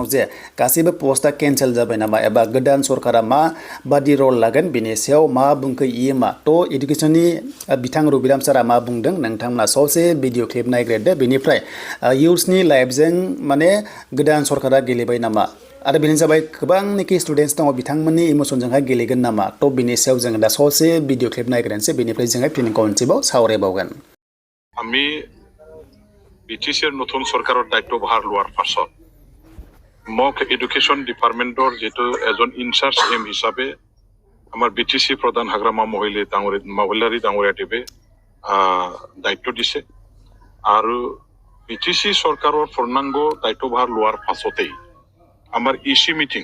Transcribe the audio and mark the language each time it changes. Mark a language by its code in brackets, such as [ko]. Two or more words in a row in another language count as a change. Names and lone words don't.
[brx] जे गासैबो पोस्टआ कैंसिल जाबाय नामा एबा गोदान सरकारा मा बादि रल लागोन बेनि सायाव मा बुंखो EM आ थ' इडुकेशननि बिथां रबिराम सारा मा बुंदों नोंथांमोना ससे भिडिअ क्लिप नायग्रोदो बेनिफ्राय इयुथ्सनि लाइफजों माने गोदान सरकारा गेलेबाय नामा आरो बेनो जाबाय गोबांनिखि स्टुडेन्टस दङ बिथांमोननि इमोसनजोंहाय गेलेगोन नामा थ' बेनि सायाव जोङो दा ससे भिडिअ क्लिप नायग्रोनोसै बेनिफ्राय जोङो फिन कनसेप्टआव सावरायबावगोन [as] আমি BTCৰ নতুন চৰকাৰৰ দায়িত্ব ভাৰ লোৱাৰ পাছত মোক এডুকেশ্যন ডিপাৰ্টমেণ্টৰ যেটো এজন ইনচাৰ্জ এম হিচাপে আমাৰ BTC প্ৰধান হাগ্ৰামা মহিলাৰী ডাঙৰীয়াদেৱে দায়িত্ব দিছে আৰু BTC চৰকাৰৰ পূৰ্ণাংগ দায়িত্ব ভাৰ লোৱাৰ পাছতেই আমাৰ EC মিটিং